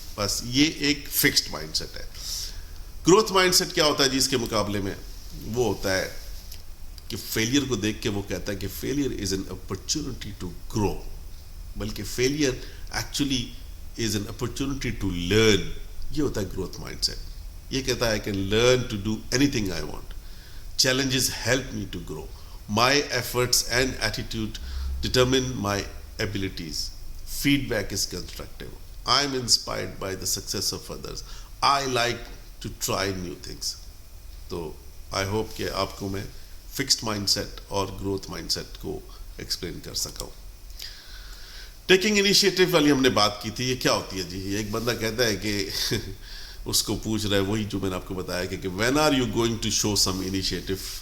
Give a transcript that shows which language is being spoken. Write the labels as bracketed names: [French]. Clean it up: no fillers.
[Urdu] بس یہ ایک فکسڈ مائنڈ سیٹ ہے. گروتھ مائنڈ سیٹ کیا ہوتا ہے جی اس کے مقابلے میں؟ وہ ہوتا ہے کہ فیلئر کو دیکھ کے وہ کہتا ہے کہ failure is an opportunity to grow, بلکہ failure actually is an opportunity to learn. یہ ہوتا ہے گروتھ مائنڈ سیٹ. یہ کہتا ہے [English] I can learn to do anything I want. Challenges help me to grow. My efforts and attitude determine my abilities. Feedback is constructive. I'm inspired by the success of others. I like to try new things. [Urdu] تو [English] I hope [Urdu] کہ آپ کو میں fixed mind set اور growth mind set کو explain کر سکا ہوں. ٹیکنگ انیشیٹو والی ہم نے بات کی تھی. یہ کیا ہوتی ہے جی؟ ایک بندہ کہتا ہے کہ اس کو پوچھ رہا ہے وہی جو میں نے آپ کو بتایا کہ when are you going to show some initiative.